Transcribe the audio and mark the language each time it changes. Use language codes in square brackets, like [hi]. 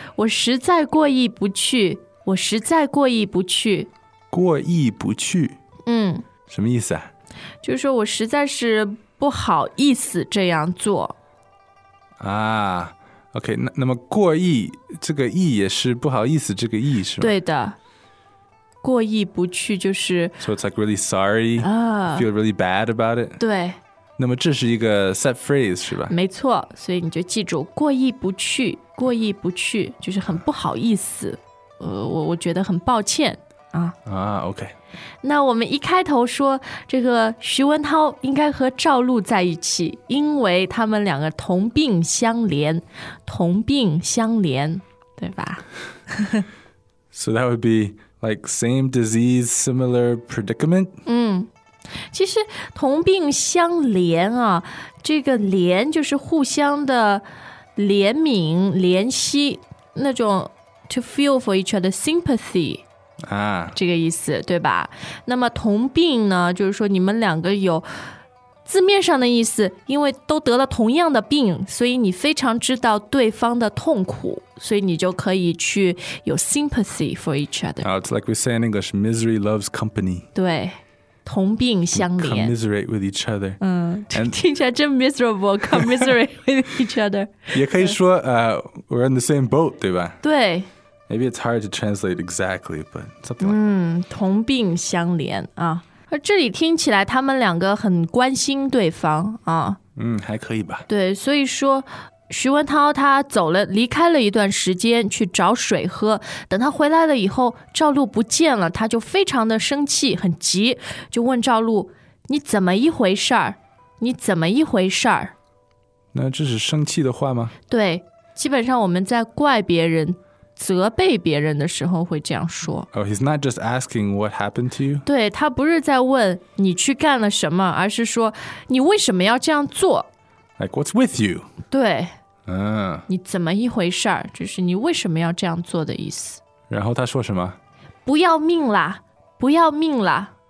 [zh] 我实在过意不去，我实在过意不去。过意不去。嗯。什么意思啊？就是说我实在是不好意思这样做啊。 OK， 那么过意这个意也是不好意思这个意，是吗？对的，过意不去就是 [en] So it's like really sorry、feel really bad about it. [zh] 对，那么这是一个 [en] set phrase [zh] 是吧？没错，所以你就记住过意不去，过意不去就是很不好意思，我觉得很抱歉啊。 OK，那我们一开头说这个徐文涛应该和赵露在一起，因为他们两个同病相怜，同病相怜，对吧？ [en] So that would be like same disease, similar predicament. [zh] 嗯，其实同病相怜啊，这个怜就是互相的怜悯、怜惜，那种 [en] to feel for each other sympathy。 [zh] 啊，这个意思，对吧？那么同病呢，就是说你们两个有字面上的意思，因为都得了同样的病，所以你非常知道对方的痛苦，所以你就可以去有 [en] sympathy for each other. It's like we say in English, misery loves company. [zh] 对，同病相怜。 [en] Commiserate with each other. 嗯， [zh] 听起来真 [en] miserable, commiserate with each other. [zh] 也可以说 [en] we're in the same boat, [zh] 对吧？对。 [en] Maybe it's hard to translate exactly, but something like that. [zh] 同病相怜啊。这里听起来他们两个很关心对方啊。还可以吧。对，所以说徐文涛他走了，离开了一段时间去找水喝，等他回来了以后赵露不见了，他就非常的生气，很急，就问赵露，你怎么一回事儿？你怎么一回事儿？那这是生气的话吗？对，基本上我们在怪别人责备别人的时候会这样说。 [en] Oh, he's not just asking what happened to you? [zh] 对，他不是在问你去干了什么，而是说你为什么要这样做。 [en] Like, what's with you? [zh] 对。你怎么一回事儿？就是你为什么要这样做的意思。然后他说什么？不要命啦，不要命啦。